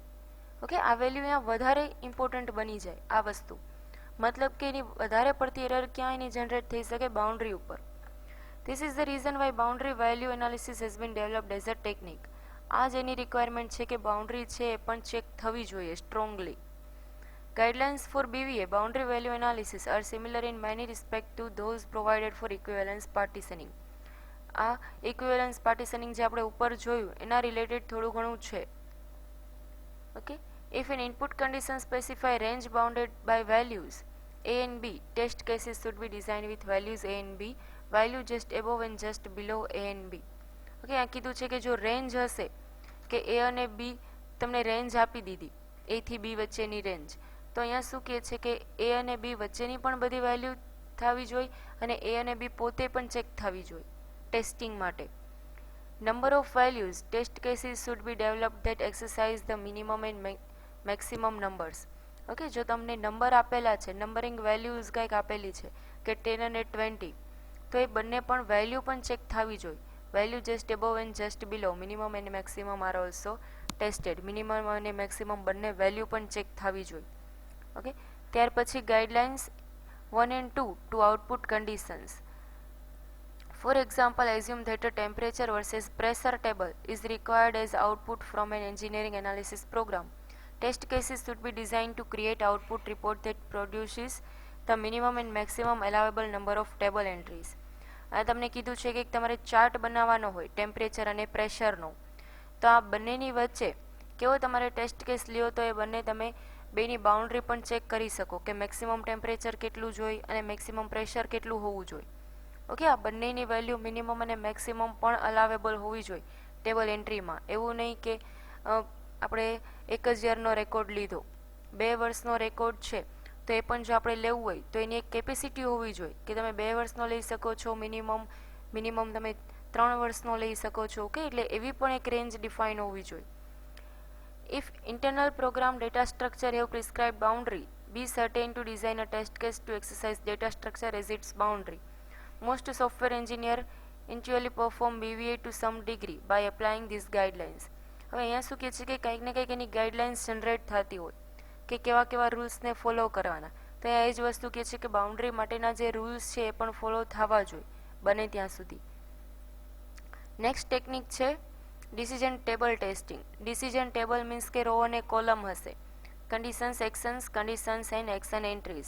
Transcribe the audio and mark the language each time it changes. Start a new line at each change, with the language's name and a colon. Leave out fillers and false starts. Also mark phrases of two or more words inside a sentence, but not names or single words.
Gujarati: ઓકે, આ વેલ્યુ અહીંયા વધારે ઇમ્પોર્ટન્ટ બની જાય આ વસ્તુ. મતલબ કે એની વધારે પડતી એરર ક્યાં એની જનરેટ થઈ શકે? બાઉન્ડ્રી ઉપર.
English: This is the reason why boundary value analysis has been developed as a technique.
Gujarati: આ જ એની રિક્વાયરમેન્ટ છે કે બાઉન્ડ્રી છે એ પણ ચેક થવી જોઈએ સ્ટ્રોંગલી.
English: Guidelines for BVA boundary value analysis are similar in many respects to those provided for equivalence partitioning.
Gujarati: આ
English: equivalence partitioning
Gujarati: જે આપણે ઉપર જોયું એના રિલેટેડ થોડું ઘણું છે. ઓકે,
English: if an input condition specify range bounded by values a and b, test cases should be designed with values a and b, value just above and just below a and b.
Gujarati: ઓકે, આ કીધું છે કે જો રેન્જ હશે કે a અને b તમને રેન્જ આપી દીધી, a થી b વચ્ચેની રેન્જ, તો અહીંયા શું કહે છે કે એ અને બી વચ્ચેની પણ બધી વેલ્યુ થવી જોઈએ અને એ અને બી પોતે પણ ચેક થવી જોઈએ ટેસ્ટિંગ માટે.
English: Number of values test cases should be develop that exercise the minimum and maximum numbers.
Gujarati: ઓકે, જો તમને નંબર આપેલા છે,
English: numbering values
Gujarati: કંઈક આપેલી છે કે 10 અને 20, તો એ બંને પણ વેલ્યુ પણ ચેક થવી જોઈએ.
English: Value just above and just below, minimum and maximum are also tested.
Gujarati: મિનિમમ અને મેક્સિમમ બંને વેલ્યુ પણ ચેક થવી જોઈએ.
English: ઓકે,
Gujarati: ત્યાર પછી
English: ગાઈડલાઇન્સ 1 and 2 to output conditions. For example, assume that a temperature versus pressure table is required as output from an engineering analysis program. Test cases should be designed to create output report that produces the minimum and maximum allowable number of table entries.
Gujarati: આ તમને કીધું છે કે તમારે ચાર્ટ બનાવવાનો હોય ટેમ્પરેચર અને પ્રેશરનો, તો આ બંનેની વચ્ચે કેવો તમારે
English: test case
Gujarati: લ્યો તો એ બંને તમે બેની બાઉન્ડ્રી પણ ચેક કરી શકો કે
English: maximum temperature
Gujarati: કેટલું જોઈએ અને
English: maximum pressure
Gujarati: કેટલું હોવું જોઈએ. ઓકે, આ બંનેની વેલ્યુ મિનિમમ અને મેક્સિમમ પણ અલાવેબલ હોવી જોઈએ ટેબલ એન્ટ્રીમાં. એવું નહીં કે આપણે એક જ યરનો રેકોર્ડ લીધો, 2 વર્ષનો રેકોર્ડ છે તો એ પણ જો આપણે લેવું હોય તો એની એક કેપેસિટી હોવી જોઈએ કે તમે 2 વર્ષનો લઈ શકો છો, મિનિમમ તમે 3 વર્ષનો લઈ શકો છો. ઓકે, એટલે એવી પણ એક
English: range define
Gujarati: હોવી જોઈએ.
English: If internal program data structure have prescribed boundary, be certain to design a test case to exercise data structure as its boundary. Most software engineers intuitively perform BVA to some degree by applying these guidelines.
Gujarati: હવે અહીંયા શું કહે છે કે કંઈક ને કંઈક એની ગાઈડલાઇન્સ જનરેટ થતી હોય કે કેવા કેવા રૂલ્સને ફોલો કરવાના. તો અહીંયા એ જ વસ્તુ કહે છે કે બાઉન્ડ્રી માટેના જે રૂલ્સ છે એ પણ ફોલો થવા જોઈએ બને ત્યાં સુધી.
English: next technique છે decision table testing. Decision table means કે રો અને કોલમ હશે, conditions, actions, conditions and action entries.